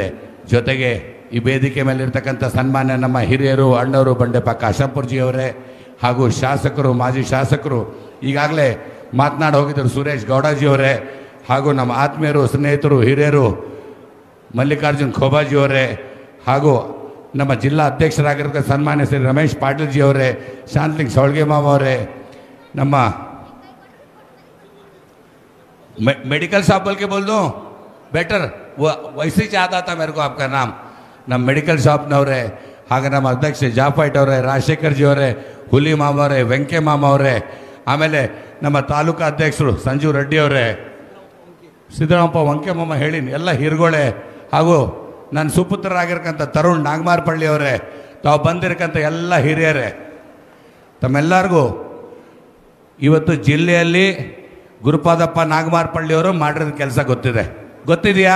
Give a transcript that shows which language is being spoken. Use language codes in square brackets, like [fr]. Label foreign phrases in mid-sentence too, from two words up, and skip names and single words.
[kn] ಜೊತೆಗೆ ಈ ವೇದಿಕೆ ಮೇಲೆ ಇರ್ತಕ್ಕಂಥ ಸನ್ಮಾನ್ಯ ನಮ್ಮ ಹಿರಿಯರು, ಅಣ್ಣವರು, ಬಂಡೆಪ್ಪ ಕಾಶಂಪುರ್ಜಿಯವರೇ ಹಾಗೂ ಶಾಸಕರು, ಮಾಜಿ ಶಾಸಕರು ಈಗಾಗಲೇ ಮಾತನಾಡಿ ಹೋಗಿದ್ದರು, ಸುರೇಶ್ ಗೌಡಜಿಯವರೇ, ಹಾಗೂ ನಮ್ಮ ಆತ್ಮೀಯರು, ಸ್ನೇಹಿತರು, ಹಿರಿಯರು ಮಲ್ಲಿಕಾರ್ಜುನ್ ಖೋಬಾಜಿಯವರೇ, ಹಾಗೂ ನಮ್ಮ ಜಿಲ್ಲಾ ಅಧ್ಯಕ್ಷರಾಗಿರ್ತಕ್ಕ ಸನ್ಮಾನ್ಯ ಶ್ರೀ ರಮೇಶ್ ಪಾಟೀಲ್ಜಿಯವರೇ, ಶಾಂತಲಿಂಗ್ ಸೌಳ್ಗೆ ಮಾವ ಅವರೇ, ನಮ್ಮ [en] medical shop [hi] बोल के बोल दो बेटर, वो वैसे ही चाहता था मेरे को आपका नाम. [kn] ನಮ್ಮ [en] medical shopನವರೇ, [kn] ಹಾಗೆ ನಮ್ಮ ಅಧ್ಯಕ್ಷ ಜಾಫೈಟ್ ಅವರೇ, ರಾಜಶೇಖರ್ ಜಿ ಅವರೇ, ಹುಲಿ ಮಾಮ ಅವರೇ, ವೆಂಕೆ ಮಾಮ ಅವರೇ, ಆಮೇಲೆ ನಮ್ಮ ತಾಲೂಕಾ ಅಧ್ಯಕ್ಷರು ಸಂಜೀವ್ ರೆಡ್ಡಿ ಅವರೇ, ಸಿದ್ದರಾಮಪ್ಪ ವಂಕೆ ಮಾಮ ಹೇಳಿನಿ, ಎಲ್ಲ ಹಿರುಗಳೇ, ಹಾಗೂ ನನ್ನ ಸುಪುತ್ರರಾಗಿರ್ತಕ್ಕಂಥ ತರುಣ್ ನಾಗಮಾರಪಳ್ಳಿ ಅವರೇ, ತಾವು ಬಂದಿರಕ್ಕಂಥ ಎಲ್ಲ ಹಿರಿಯರೇ, ತಮ್ಮೆಲ್ಲರಿಗೂ ಇವತ್ತು ಜಿಲ್ಲೆಯಲ್ಲಿ ಗುರುಪಾದಪ್ಪ ನಾಗಮಾರಪಳ್ಳಿಯವರು ಮಾಡಿರೋದು ಕೆಲಸ ಗೊತ್ತಿದೆಯಾ?